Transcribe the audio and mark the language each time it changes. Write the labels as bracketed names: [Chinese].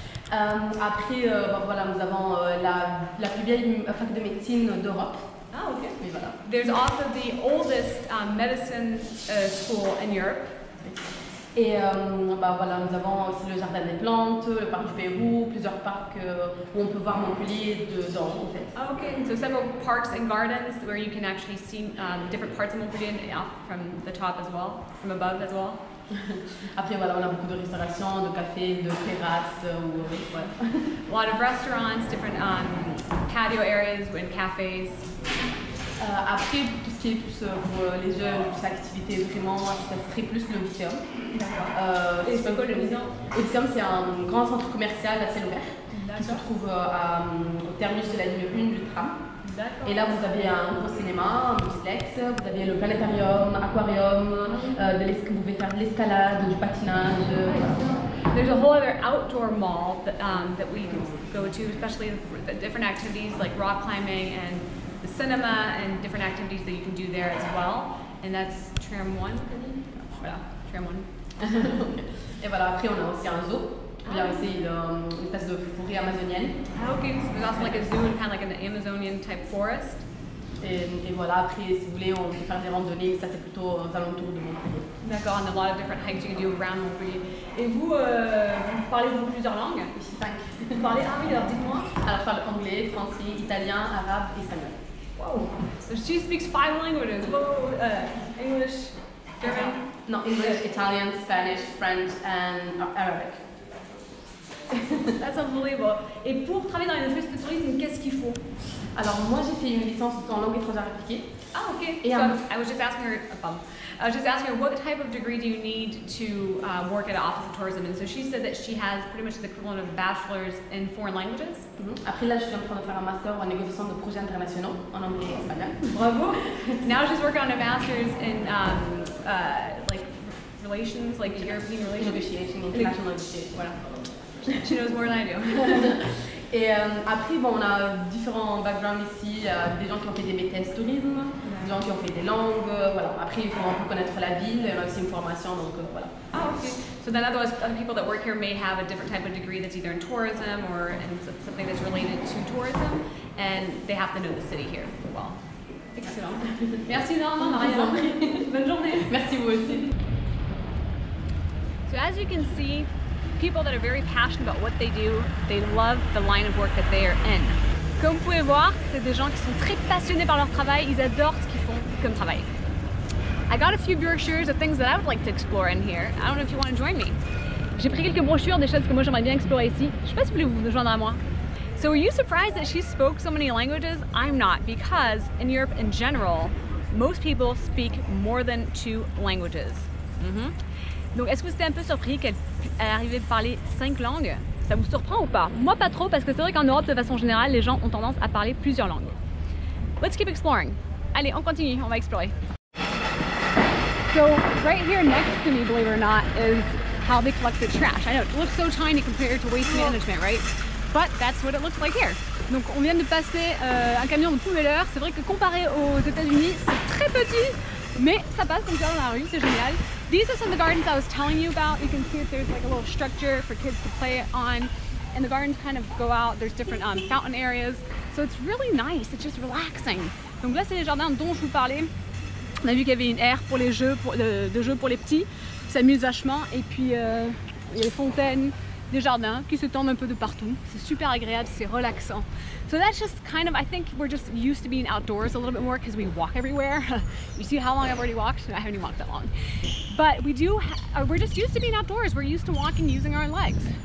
[French] Après, voilà, nous avons la plus vieille fac de médecine d'Europe. Ah, ok. Et voilà. [English] There's also the oldest medicine school in Europe. [French] Et voilà, nous avons aussi le Jardin des Plantes, le Parc du Pérou, plusieurs parcs où on peut voir Montpellier dedans en fait. [English] Oh, okay, so several parks and gardens where you can actually see different parts of Montpellier from the top as well, from above as well. [French] Après voilà, on a beaucoup de restauration, de cafés, de terrasses. Voilà. [English] A lot of restaurants, different patio areas and cafes. [French] Après, tout ce qui est plus pour les jeunes, plus activité vraiment, ça serait plus le Lycéum. D'accord. Et c'est quoi le Lycéum? Le Lycéum, c'est un grand centre commercial à ciel ouvert qui se trouve au terminus de la ligne 1 du tram. Et là, vous avez un gros cinéma, un multiplex, vous avez le planétarium, aquarium, vous pouvez faire de l'escalade, du patinage. [English] There's a whole other outdoor mall that we can go to, especially the different activities like rock climbing and the cinema and different activities that you can do there as well. And that's Tram 1. Voilà, Tram 1. [French] Et voilà, après on a aussi un zoo. Il y a aussi une espèce de forêt amazonienne. [English] Ah, okay, so there's also like a zoo and kind of like an Amazonian type forest. [French] Et voilà, après si vous voulez, on peut faire des randonnées, ça c'est plutôt aux alentours de Montpellier. [English] D'accord, and a lot of different hikes you can do around Montpellier. [French] Et vous, vous parlez plusieurs langues? Oui, 5. Vous parlez, ah oui, alors dites-moi. Alors je parle anglais, français, italien, arabe et espagnol. [English] Wow, so she speaks 5 languages. Whoa, English, German? No, English, Italian, Spanish, French and Arabic. That's unbelievable. [French] Et pour travailler dans une office de tourisme, qu'est-ce qu'il faut? Alors moi j'ai fait une licence en langue étrangère appliquée. [English] Ah, okay. [French] Et [English] so I was just asking her, what type of degree do you need to work at an office of tourism? And so she said that she has pretty much the equivalent of a bachelor's in foreign languages. [French] Après là je suis en train de faire un master en négociation de projets internationaux en anglais et espagnol. Bravo. [English] Now she's working on a master's in like relations, like European relations. Negotiation, international negotiation, voilà. She knows more than I do. [French] Et après, bon, on a différents backgrounds ici, des gens qui ont fait des BTS tourisme, des gens qui ont fait des langues, voilà. Après, il faut un peu connaître la ville, on a aussi une formation, donc voilà. [English] Oh, okay. So then other people that work here may have a different type of degree that's either in tourism or in something that's related to tourism, and they have to know the city here well. Excellent. [French] Merci énormément, Maria. Bonne journée. Merci vous aussi. [English] So as you can see, people that are very passionate about what they do, they love the line of work that they are in. [French] Comme vous pouvez voir, c'est des gens qui sont très passionnés par leur travail, ils adorent ce qu'ils font comme travail. [English] I got a few brochures of things that I would like to explore in here. I don't know if you want to join me. [French] J'ai pris quelques brochures des choses que moi j'aimerais bien explorer ici. Je sais pas si vous voulez vous joindre à moi. [English] So were you surprised that she spoke so many languages? I'm not, because in Europe in general, most people speak more than 2 languages. [French] Donc est-ce que vous étiez un peu surpris qu'elle arrivait de parler 5 langues? Ça vous surprend ou pas? Moi pas trop, parce que c'est vrai qu'en Europe de façon générale, les gens ont tendance à parler plusieurs langues. [English] Let's keep exploring. [French] Allez, on continue, on va explorer. [English] So right here next to me, believe it or not, is how they collect the trash. I know, it looks so tiny compared to waste management, right? But that's what it looks like here. [French] Donc on vient de passer un camion de poubelleur. C'est vrai que comparé aux États-Unis, c'est très petit, mais ça passe comme ça dans la rue, c'est génial. [English] These are some of the gardens I was telling you about. You can see that there's like a little structure for kids to play on, and the gardens kind of go out. There's different fountain areas, so it's really nice. It's just relaxing. [French] Donc là, c'est les jardins dont je vous parlais. On a vu qu'il y avait une aire pour les jeux, de jeux pour les petits, qui s'amusent vachement, et puis il y a les fontaines, des jardins qui s'étendent un peu de partout. C'est super agréable, c'est relaxant. [English] So that's just kind of, I think we're just used to being outdoors a little bit more because we walk everywhere. You see how long I've already walked? I haven't even walked that long. But we're just used to being outdoors. We're used to walking using our legs.